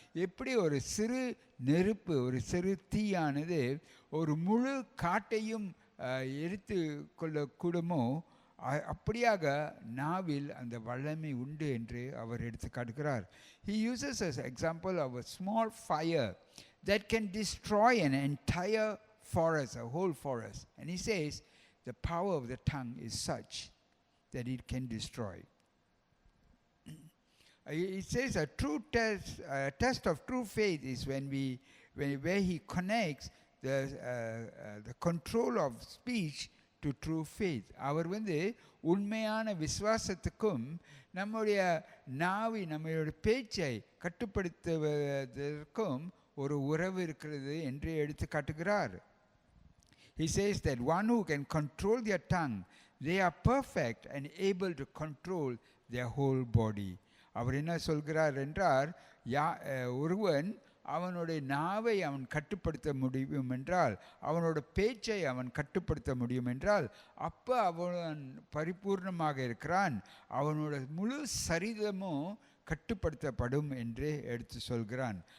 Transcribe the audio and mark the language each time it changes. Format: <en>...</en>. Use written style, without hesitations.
<ta>எப்படி ஒரு சிறு நெருப்பு, ஒரு சிறு தீயானது ஒரு முழு காட்டையும் எரித்து கொள்ளக்கூடுமோ, அப்படியாக நாவில் அந்த வல்லமை உண்டு என்று அவர் எடுத்து காட்டுகிறார்.</ta> <en>He uses as an example of a small fire that can destroy an entire forest, a whole forest. And he says the power of the tongue is such that it can destroy. It says a true test of true faith is where he connects the control of speech to true faith.</en> <ta>அவர் உண்மையான விசுவாசத்துக்கும் நம்முடைய நம்முடைய பேச்சை கட்டுப்படுத்துவதற்கும் ஒரு உறவு இருக்கிறது என்று எடுத்து காட்டுகிறார்.</ta> <en>He says that one who can control their tongue, they are perfect and able to control their whole body.</en> <ta>அவர் என்ன சொல்கிறார் என்றால், ஒருவன் அவனுடைய நாவை அவன் கட்டுப்படுத்த முடியும் என்றால், அவனோட பேச்சை அவன் கட்டுப்படுத்த முடியும் என்றால், அப்போ அவன் பரிபூர்ணமாக இருக்கிறான். அவனோட முழு சரீரமும் கட்டுப்படுத்தப்படும் என்று எடுத்து சொல்கிறான்.</ta>